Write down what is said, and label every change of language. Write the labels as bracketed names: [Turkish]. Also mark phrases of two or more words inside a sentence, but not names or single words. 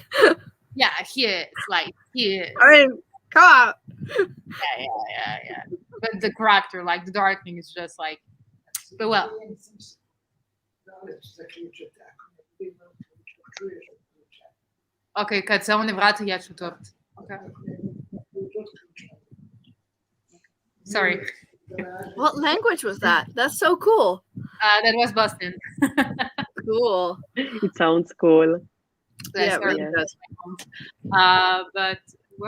[English] Yeah, he is. Like, he is. I mean, come on. Yeah. But the character, like the Darkling, is just like. But well. Окей, [Serbian] kad se on ne vrati, ja ću to. Okay. [English] Sorry. What language was that? That's so cool. That was Boston. Cool. It sounds cool. Yeah, it really does. But well,